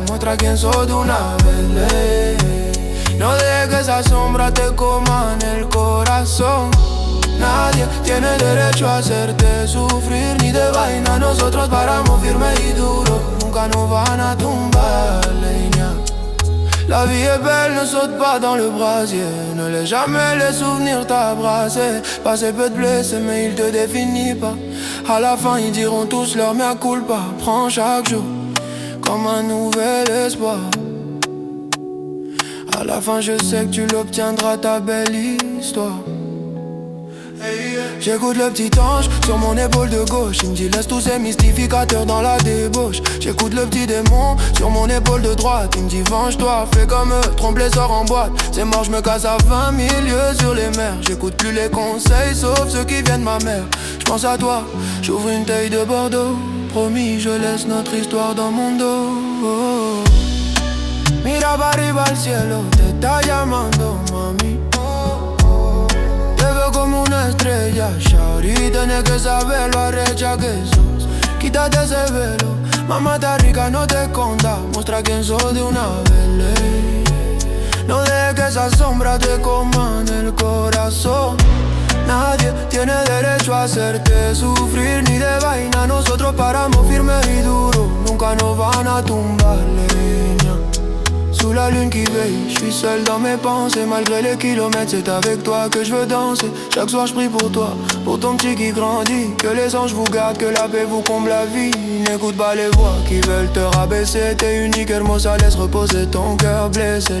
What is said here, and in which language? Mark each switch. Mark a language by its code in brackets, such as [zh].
[es] Muestra quién sos de una vez, ley. No dejes que esa sombra te coma en el corazón. Nadie tiene derecho a hacerte sufrir ni de vaina. Nosotros paramos firme y duro, nunca nos van a tumbar, leña. [fr] La vie est belle, ne saute pas dans le brasier. Ne laisse jamais les souvenirs t'abrasser. Passé peut te blesser, mais il te définit pas. À la fin, ils diront tous leur mea culpa. Prends chaque jour comme un nouvel espoir. À la fin, je sais que tu l'obtiendras, ta belle histoire. J'écoute le petit ange sur mon épaule de gauche. Il me dit laisse tous ces mystificateurs dans la débauche. J'écoute le petit démon sur mon épaule de droite. Il me dit venge-toi, fais comme eux, trompe les sorts en boîte. C'est mort, je me casse à 20 000 lieues sur les mers. J'écoute plus les conseils sauf ceux qui viennent de ma mère. J'pense à toi, j'ouvre une taille de Bordeaux. Promis, je laisse notre histoire dans mon dos. [es] Mira para arriba al cielo, te está llamando, mami. Te veo como una estrella, shawty, tienes que saberlo, arrecha que sos. Quítate ese velo, mamá rica, no te escondas. Muestra quién sos de una vez, ley. No dejes que esa sombra te coma en el corazón. Nadie tiene derecho a hacerte sufrir ni de vaina. Nosotros paramos firme y duro, nunca nos van a tumbar, leña. [fr] Sous la lune qui veille, je suis seul dans mes pensées. Malgré les kilomètres, c'est avec toi que je veux danser. Chaque soir je prie pour toi, pour ton petit qui grandit. Que les anges vous gardent, que la paix vous comble la vie. N'écoute pas les voix qui veulent te rabaisser. T'es unique, hermosa, laisse reposer ton cœur blessé.